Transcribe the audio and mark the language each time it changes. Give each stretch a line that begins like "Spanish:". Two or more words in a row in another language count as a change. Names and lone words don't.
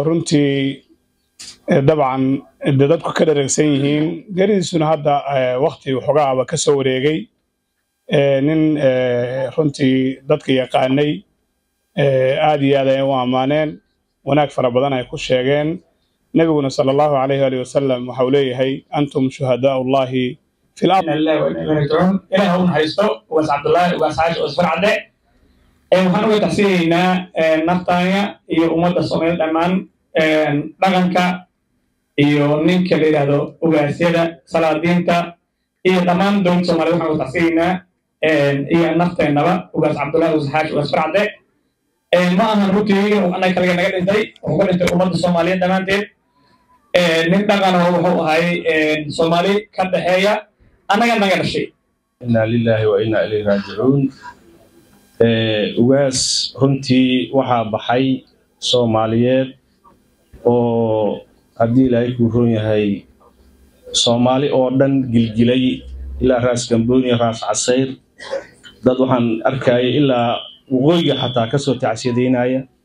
Somali: runtii dabcan dadku ka dharagsan yihiin gariisuna hadda waqti xogaaba ka soo wareegay nin runtii dadka yaqaanay aad iyo aad ay u amaaneen wanaag fara badan ay ku sheegeen nabiguna
Arabic: صلى الله عليه وسلم
Somali: waxa uu leeyahay
Arabic: أنتم شهداء الله في الأرض
Somali: ilaahay uu haysto ugaas Cabdullaahi ugaas Xaashi ugaas Faracade waxaan uga taxsiinaynaa naftaaya iyo ummadda Soomaaliyeed dhammaan dhaqanka iyo ninka la yiraahdo ugaasyada salaadiinta iyo dhammaan dowladda Soomaaliyeed waxaan uga taxsiinaynaa iyo nafteenaba ugaas Cabdullaahi ugaas Xaashi ugaas Faracade ma ahan runtii annaga kaliya naga dhintay wuxuu ka dhintay ummadda Soomaaliyeed dhammaanteed nin dhaqan oo wuxuu ahay Soomaali ka dhaxeeya annaga naga dhashay.
Arabic: إنا لله وإنا إليه راجعون
Somali: ugaas runtii waxaa baxay Soomaaliyeed oo haddii Ilaahay ku roon yahay Soomaali oo dhan gilgilay ilaa raas Gambooni raas Casayr dad waxaan arkay ilaa waqooyiga xataa ka soo tacsiyadeynaya